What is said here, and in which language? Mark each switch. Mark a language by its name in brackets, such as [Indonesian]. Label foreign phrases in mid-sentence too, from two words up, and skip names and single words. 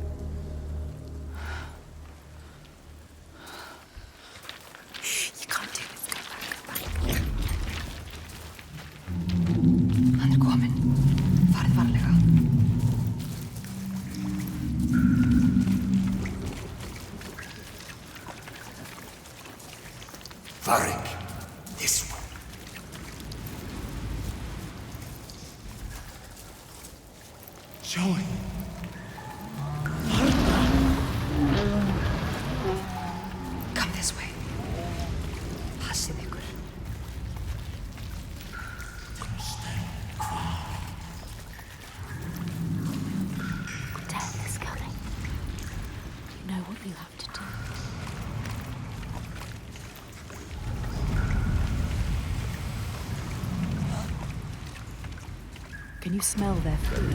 [English] You can't do this. Go back. [Icelandic] Hann kominn. Farið varlega. [English] Varric, this way. Joey. Come this way. [Icelandic] Passið ykkur. [English] Death is coming. You know what you have to do. Can you smell their food?